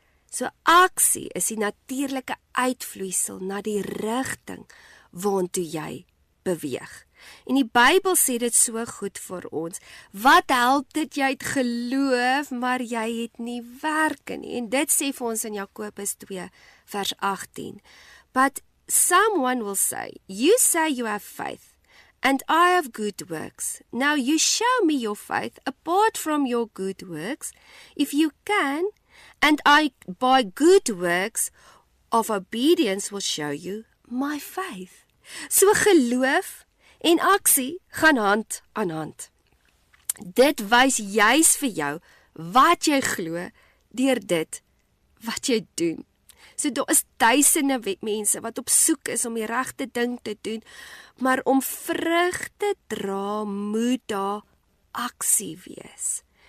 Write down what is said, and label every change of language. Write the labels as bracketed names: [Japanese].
[Afrikaans] So, aksie is die natuurlike uitvloeisel na die rigting waartoe jy beweeg. En die Bybel sê dit so goed vir ons. Wat help dit jy het geloof, maar jy het nie werke nie? En dit sê vir ons in Jakobus 2 vers 18. [English] But someone will say, you say you have faith, and I have good works. Now you show me your faith apart from your good works, if you can, and I by good works of obedience will show you my faith. [Afrikaans] So geloof en aksie gaan hand aan hand. Dit wys juis vir jou wat jy glo deur dit wat jy doen. So daar is duisende mense wat op soek is om die regte ding te doen, maar om vrug te dra moet daar aksie wees.